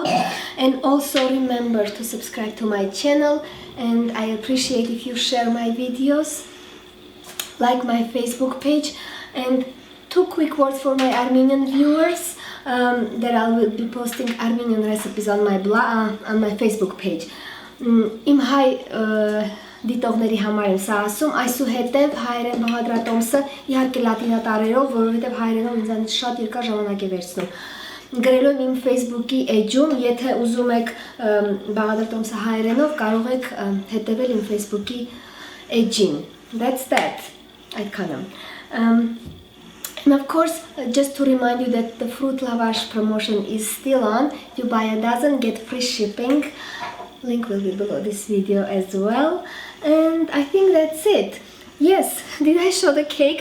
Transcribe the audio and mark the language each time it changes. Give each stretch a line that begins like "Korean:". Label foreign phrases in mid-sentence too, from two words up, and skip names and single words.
English: And also remember to subscribe to my channel. And I appreciate if you share my videos, like my Facebook page. And 2 quick words for my Armenian viewers. That I will be posting Armenian recipes on my blog, on my Facebook page.
Armenian: Իմ հայ դիտողների համար եմ սա ասում, այսուհետև հայերեն բաղադրատոմսը իհարկե լատինատարերով, որովհետև հայերենով ինձանից շատ երկար ժամանակ է վերցնում։ Գրելու եմ իմ Facebook-ի էջում, եթե ուզում եք բաղադրատոմսը հայերենով, կարող եք հետևել իմ Facebook-ի էջին։
English: That's that,
Armenian: այդքանը։
English: And of course, just to remind you that the fruit lavash promotion is still on. If you buy a dozen, get free shipping. Link will be below this video as well. And I think that's it. Yes, did I show the cake?